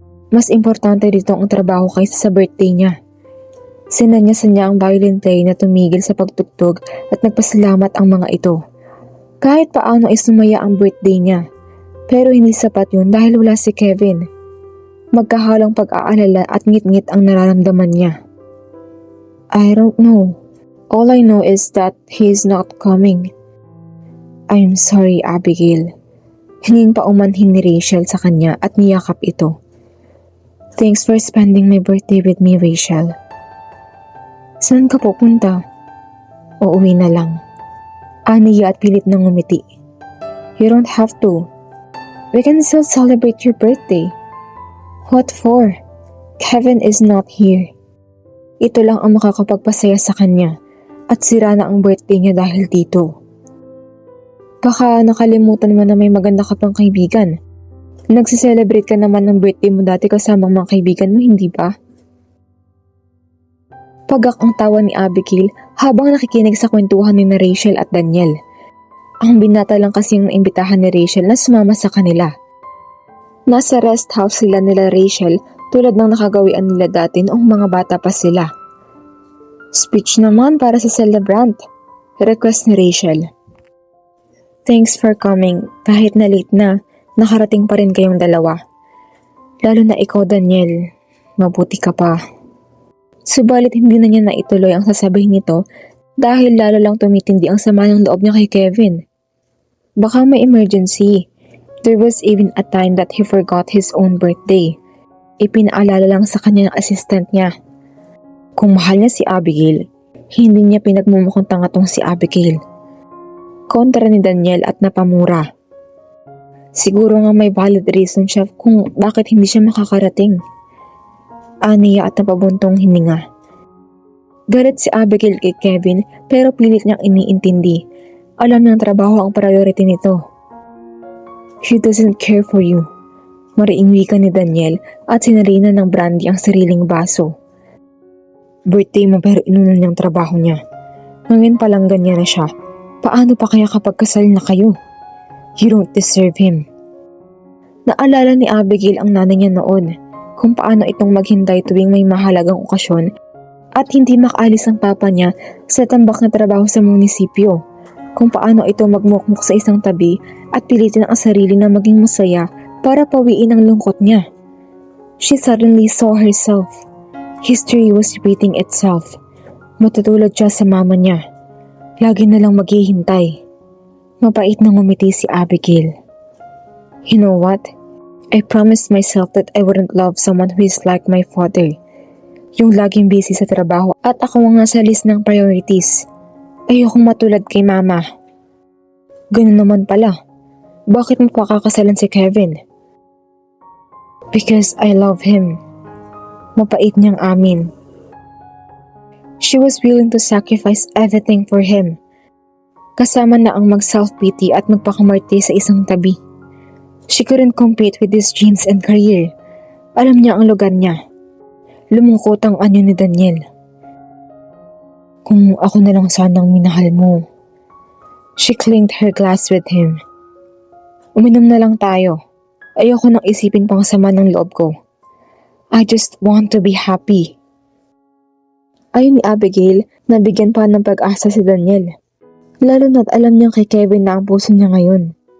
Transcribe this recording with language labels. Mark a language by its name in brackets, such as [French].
[Filipino] Mas importante dito ang trabaho kaysa sa birthday niya. Sinanyasan niya ang violin player na tumigil sa pagtugtog at nagpasalamat ang mga ito. Kahit paano ay sumaya ang birthday niya. Pero hindi sapat yun dahil wala si Kevin. Magkahalong pag-aalala at ngit-ngit ang nararamdaman niya. [English] I don't know. All I know is that he is not coming. I'm sorry, Abigail. [Filipino] Hinging paumanhin ni Rachel sa kanya at niyakap ito. [English] Thanks for spending my birthday with me, Rachel. [Filipino] Saan ka pupunta? Uuwi na lang. Aniya at pilit na ngumiti. [English] You don't have to. We can still celebrate your birthday. What for? Kevin is not here. [Filipino] Ito lang ang makakapagpasaya sa kanya at sira na ang birthday niya dahil dito. Baka nakalimutan mo na may maganda ka pang kaibigan. Nagsiselebrate ka naman ng birthday mo dati kasamang mga kaibigan mo, hindi ba? Pagak ang tawa ni Abigail habang nakikinig sa kwentuhan ni Rachel at Daniel. Ang binata lang kasing naimbitahan ni Rachel na sumama sa kanila. Nasa rest house sila nila Rachel tulad ng nakagawian nila dati noong mga bata pa sila. Speech naman para sa celebrant, request ni Rachel. [English] Thanks for coming, [Filipino] kahit na late na. Nakarating pa rin kayong dalawa. Lalo na ikaw, Daniel. Mabuti ka pa. Subalit hindi na niya naituloy ang sasabihin nito dahil lalo lang tumitindi ang sama ng loob niya kay Kevin. Baka may emergency. [English] There was even a time that he forgot his own birthday. [Filipino] Ipinaalala lang sa kanya ng assistant niya. Kung mahal niya si Abigail, hindi niya pinagmumukhang tanga tong si Abigail. Kontra ni Daniel at napamura. Siguro nga may valid reason siya kung bakit hindi siya makakarating. Aniya at napabuntong hininga. Galit si Abigail kay Kevin pero pilit niyang iniintindi. Alam niyang trabaho ang priority nito. [English] She doesn't care for you. [Filipino] Mariing wika ni Daniel at sinarina ng brandy ang sariling baso. Birthday mo pero inunan niyang trabaho niya. Ngayon palang ganyan na siya. Paano pa kaya kapag kasal na kayo? [English] You don't deserve him. [Filipino] Naalala ni Abigail ang nanay niya noon kung paano itong maghintay tuwing may mahalagang okasyon at hindi makaalis ang papa niya sa tambak na trabaho sa munisipyo. Kung paano ito magmukmuk sa isang tabi at pilitin ang sarili na maging masaya para pawiin ang lungkot niya. [English] She suddenly saw herself. History was repeating itself. [Filipino] Matutulad siya sa mama niya. Lagi na lang maghihintay. Mapait na ngumiti si Abigail. [English] You know what? I promised myself that I wouldn't love someone who is like my father. [Filipino] Yung laging busy sa trabaho at ako ang nasa list ng priorities. Ayokong matulad kay mama. Ganun naman pala. Bakit mo pakakasalan si Kevin? [English] Because I love him. [Filipino] Mapait niyang amin. [English] She was willing to sacrifice everything for him. [Filipino] Kasama na ang mag-self-pity at magpakamarte sa isang tabi. [English] She couldn't compete with his dreams and career. [Filipino] Alam niya ang lugar niya. Lumungkot ang anyo ni Daniel. Kung ako na lang sanang minahal mo. [English] She clinked her glass with him. [Filipino] Uminom na lang tayo. Ayoko nang isipin pang sama ng loob ko. [English] I just want to be happy. [Filipino] Ayon ni Abigail, nabigyan pa ng pag-asa si Daniel. Lalo na't alam niyang kay Kevin na ang puso niya ngayon.